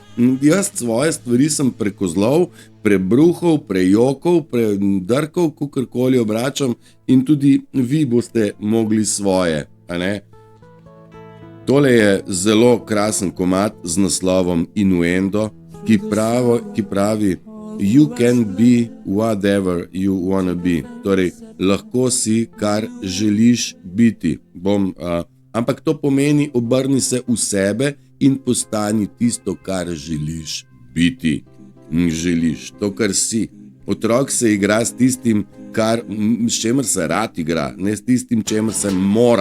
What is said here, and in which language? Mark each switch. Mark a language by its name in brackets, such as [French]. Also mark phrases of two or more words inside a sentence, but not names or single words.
[Slovenian] Jaz svoje stvari sem prekozlov, prebruhal, prejokal, predrkal, kakorkoli obračam in tudi vi boste mogli svoje, a ne? Tole je zelo krasen komad z naslovom Innuendo, ki pravi [English] You can be whatever you wanna be. [Slovenian] Torej, lahko si, kar želiš biti. Ampak to pomeni, obrni se v sebe in postani tisto, kar želiš biti. Želiš to, kar si. Otrok se igra s tistim, s čemer se rad igra, ne s tistim, čemer se mora.